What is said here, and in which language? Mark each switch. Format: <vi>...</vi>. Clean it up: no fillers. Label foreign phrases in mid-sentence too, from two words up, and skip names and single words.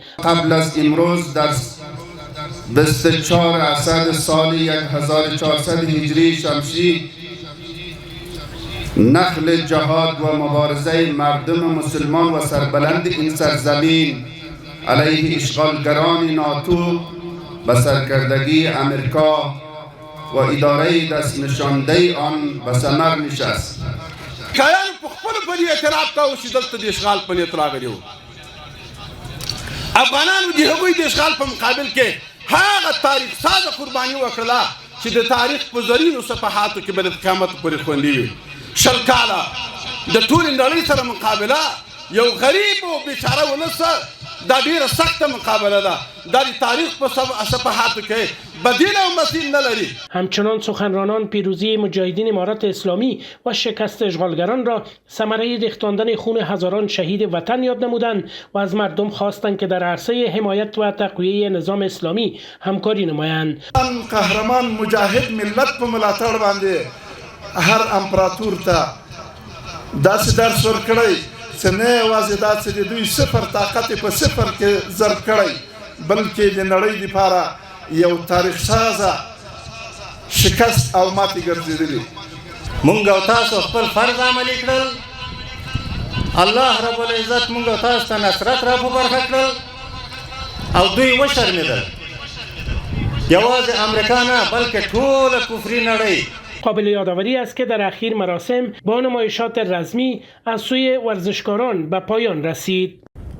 <fa>قبل از امروز در 24 اسد سال 1400 هجری شمسی نخل جهاد و مبارزه مردم مسلمان و سربلند این سرزمین علیه اشغالگران ناتو به سرکردگی امریکا و اداره دست نشانده آن به ثمر نشست.</fa> <ps>کایان په خپل په اعتراف کاوه چې دلته د اشغال په نیت راغلي وو. افغانانو د هغوی د اشغال په مقابل کې هغه تاریخ سازه قرباني وکړله چې د تاریخ په زرینو صفحاتو کې به د قیامت پورې خوندي وي. 20 کاله د ټولې نړۍ سره مقابله یو غریب او بیچاره ولس دا ډیره سخته مقابله ده. دا د تاریخ په صفحاتو کې بدیل او مثیل نه لري.</ps> <fa>همچنان سخنرانان پیروزی مجاهدین امارت اسلامی و شکست اشغالگران را ثمره ریختاندن خون هزاران شهید وطن یاد نمودند و از مردم خواستند که در عرصه حمایت و تقویه نظام اسلامی همکاری نمایند.</fa> <ps>قهرمان مجاهد ملت په ملاتړ باندې هر امپراتور ته داسې درس ورکړی چې نه یوازې دا چې د دوی صفر طاقت په صفر کې ضرب کړی بلکې د نړۍ دپاره یو تاریخ سازه شکست او ماتې ګرځېدلي. مونږ او تاسو خپل فرض عملي کړل. الله رب العزت مونږ او تاسو ته نصرت را په برخه کړل او دوی وشرمېدل. یوازې امریکا نه بلکې ټوله کفري نړۍ.</ps> <fa>قابل یادآوری است که در اخیر مراسم با نمایشات رزمی از سوی ورزشکاران به پایان رسید.</fa>